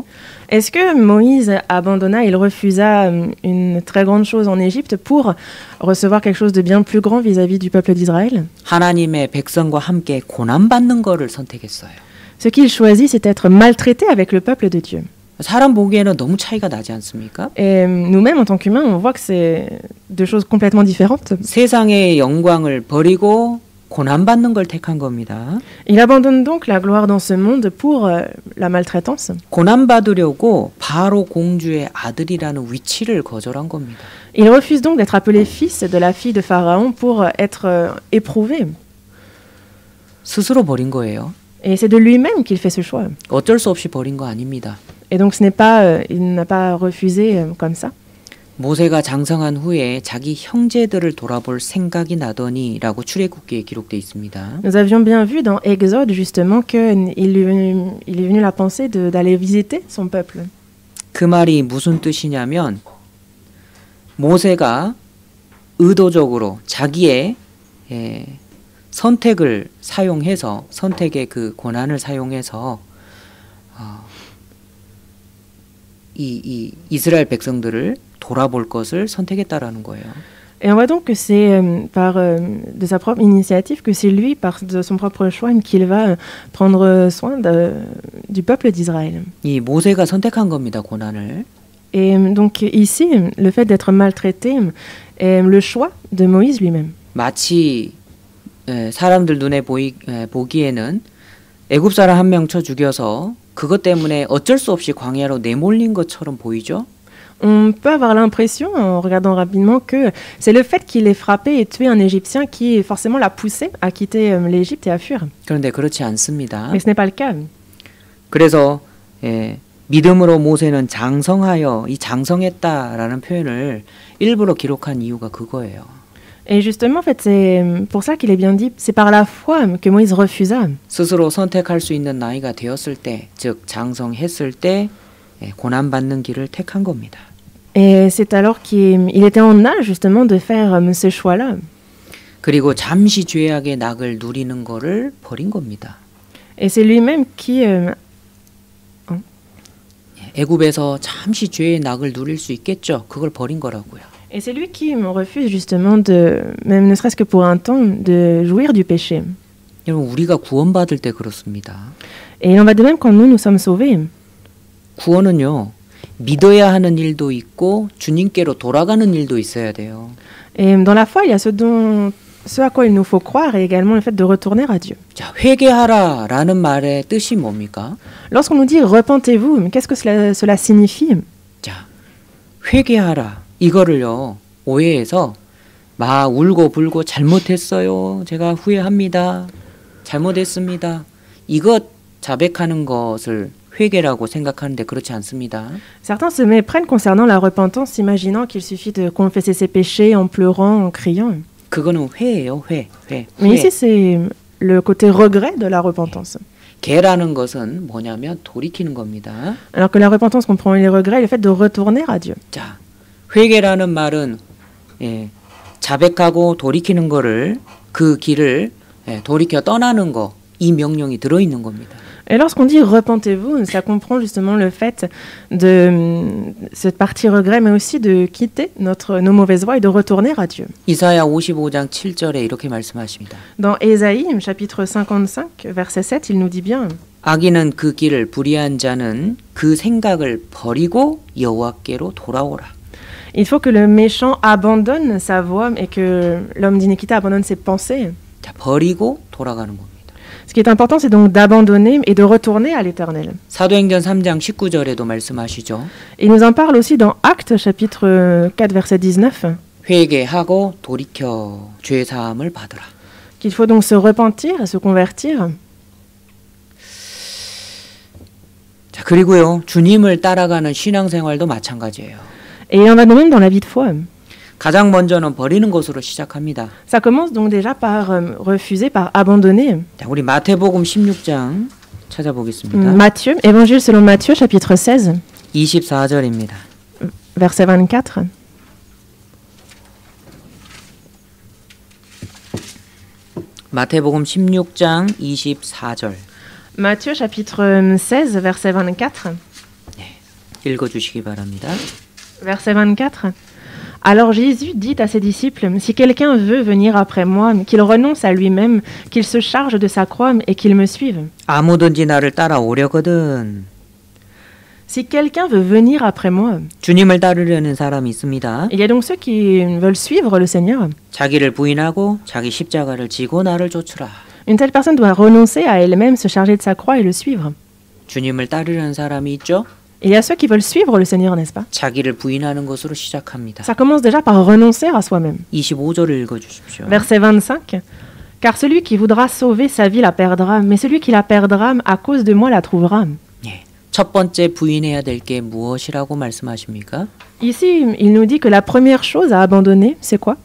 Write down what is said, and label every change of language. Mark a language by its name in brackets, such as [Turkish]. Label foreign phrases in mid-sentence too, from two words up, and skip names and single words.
[French] Est-ce que Moïse abandonna, il refusa une très grande chose en Égypte pour recevoir quelque chose de bien plus grand vis-à-vis du peuple d'Israël? [Korean] 하나님의 백성과 함께 고난받는 거를 선택했어요. [French] Ce qu'il choisit, c'est être maltraité avec le peuple de Dieu. [Korean] 사람 보기에는 너무 차이가 나지 않습니까? [French] Et nous-mêmes, en tant qu'humains, on voit que c'est deux choses complètement différentes. [Korean] 세상의 영광을 버리고 고난받는 걸 택한 겁니다. [French] Il abandonne donc la gloire dans ce monde pour la maltraitance. [Korean] 고난받으려고 바로 공주의 아들이라는 위치를 거절한 겁니다. [French] Il refuse donc d'être appelé fils de la fille de Pharaon pour être éprouvé. [Korean] 스스로 버린 거예요. [French] Et c'est de lui-même qu'il fait ce choix. [Korean] 어쩔 수 없이 버린 거 아닙니다. [French] Et donc ce n'est pas, il n'a pas refusé comme ça. [Korean] 모세가 장성한 후에 자기 형제들을 돌아볼 생각이 나더니라고 출애굽기에 기록되어 있습니다. [French] Nous avions bien vu dans Exode justement qu'il est venu la pensée d'aller visiter son peuple. [Korean] 그 말이 무슨 뜻이냐면 모세가 의도적으로 자기의 선택을 사용해서 선택의 그 권한을 사용해서 이 이스라엘 백성들을 돌아볼 것을 선택했다라는 거예요. [French] Et on voit donc que c'est de sa propre initiative que c'est lui, de son propre choix, qu'il va prendre soin du peuple d'Israël. [Korean] 이 모세가 선택한 겁니다, 고난을. [French] Et donc ici, le fait d'être maltraité est le choix de Moïse lui-même. [Korean] 마치 사람들 눈에 보기에는 애굽 사람 한 명 쳐 죽여서 그것 때문에 어쩔 수 없이 광야로 내몰린 것처럼 보이죠? [French] On peut avoir l'impression, en regardant rapidement, que c'est le fait qu'il ait frappé et tué un Égyptien qui forcément l'a poussé à quitter l'Égypte et à fuir. [Korean] 그런데 그렇지 않습니다. [French] Mais ce n'est pas le cas. [Korean] 그래서 믿음으로 모세는 장성하여 이 장성했다라는 표현을 일부러 기록한 이유가 그거예요. [French] Et justement, en fait, c'est pour ça qu'il est bien dit, c'est par la foi que Moïse refusa. [Korean] 스스로 선택할 수 있는 나이가 되었을 때, 즉 장성했을 때 고난받는 길을 택한 겁니다. [French] Et c'est alors qu'il était en âge justement de faire ce choix-là. [Korean] 그리고 잠시 죄악의 낙을 누리는 거를 버린 겁니다. [French] Et c'est lui-même qui [Korean] 애굽에서 잠시 죄의 낙을 누릴 수 있겠죠. 그걸 버린 거라고요. [French] Et c'est lui qui me refuse justement de, même ne serait-ce que pour un temps, de jouir du péché. [Korean] 여러분 우리가 구원받을 때 그렇습니다. [French] Et il en va de même quand nous sommes sauvés. [Korean] 구원은요. 믿어야 하는 일도 있고 주님께로 돌아가는 일도 있어야 돼요. [French] Et dans la foi, il y a ce à quoi il nous faut croire et également le fait de retourner à Dieu. [Korean] 자, 회개하라라는 말의 뜻이 뭡니까? [French] Lorsqu'on nous dit repentez-vous, qu'est-ce que cela signifie? [Korean] 자, 회개하라. 이거를요. 오해해서 막 울고 불고 잘못했어요. 제가 후회합니다. 잘못했습니다. 이것 자백하는 것을 회개라고 생각하는데 그렇지 않습니다. [French] Certains se méprennent concernant la repentance, imaginant qu'il suffit de confesser ses péchés en pleurant, en criant. [Korean] 그거는 회예요, 회. [French] Mais ici, c'est le côté regret de la repentance. [Korean] 개라는 것은 뭐냐면 돌이키는 겁니다. [French] Alors que la repentance comprend les regrets et le fait de retourner à Dieu. [Korean] 자, 회개라는 말은 자백하고 돌이키는 거를 그 길을 돌이켜 떠나는 거, 이 명령이 들어 있는 겁니다. [French] Et lorsqu'on dit repentez-vous, ça comprend justement le fait de cette partie regret, mais aussi de quitter nos mauvaises voies et de retourner à Dieu. [Korean] 이사야 55장 7절에 이렇게 말씀하십니다. [French] Dans Ésaïe, chapitre 55, verset 7, il nous dit bien. [Korean] 악인은 그 길을 불의한 자는 그 생각을 버리고 여호와께로 돌아오라. [French] Il faut que le méchant abandonne sa voie et que l'homme d'iniquité abandonne ses pensées. [Korean] 자, 버리고 돌아가는 겁니다. [French] Ce qui est important, c'est donc d'abandonner et de retourner à l'Éternel. [Korean] 사도행전 3장 19절에도 말씀하시죠. [French] Il nous en parle aussi dans Actes, chapitre 4, verset 19. [Korean] 회개하고 돌이켜 죄 사함을 받으라. [French] Qu'il faut donc se repentir et se convertir. [Korean] 자, 그리고요. 주님을 따라가는 신앙생활도 마찬가지예요. [French] Et il en va de même dans la vie de foi. [Korean] 가장 먼저는 버리는 것으로 시작합니다. [French] Ça commence donc déjà par refuser, par abandonner. [Korean] 자, 우리 마태복음 16장 찾아보겠습니다. [French] Matthieu, Évangile selon Matthieu, chapitre 16, [Korean] 24절입니다. [French] verset 24. [Korean] 마태복음 16장 24절. [French] Matthieu, chapitre 16, verset 24. [Korean] 읽어주시기 바랍니다. [French] Verset 24. Alors Jésus dit à ses disciples, si quelqu'un veut venir après moi, qu'il renonce à lui-même, qu'il se charge de sa croix et qu'il me suive. [Korean] 아무든지 나를 따라오려거든. [French] Si quelqu'un veut venir après moi, [Korean] 주님을 따르려는 사람이 있습니다. [French] il y a donc ceux qui veulent suivre le Seigneur. [Korean] 자기를 부인하고 자기 십자가를 지고 나를 쫓으라. [French] Une telle personne doit renoncer à elle-même, se charger de sa croix et le suivre. [Korean] 주님을 따르려는 사람이 있죠? [French] Il y a ceux qui veulent suivre le Seigneur, n'est-ce pas? [Korean] 자기를 부인하는 것으로 시작합니다. [French] Ça commence déjà par renoncer à soi-même. [Korean] 25절을 읽어주십시오. [French] Verset 25. Car celui qui voudra sauver sa vie la perdra, mais celui qui la perdra à cause de moi la trouvera. [Korean] 예. 첫 번째 부인해야 될 게 무엇이라고 말씀하십니까? [French] Ici, il nous dit que la première chose à abandonner, c'est quoi?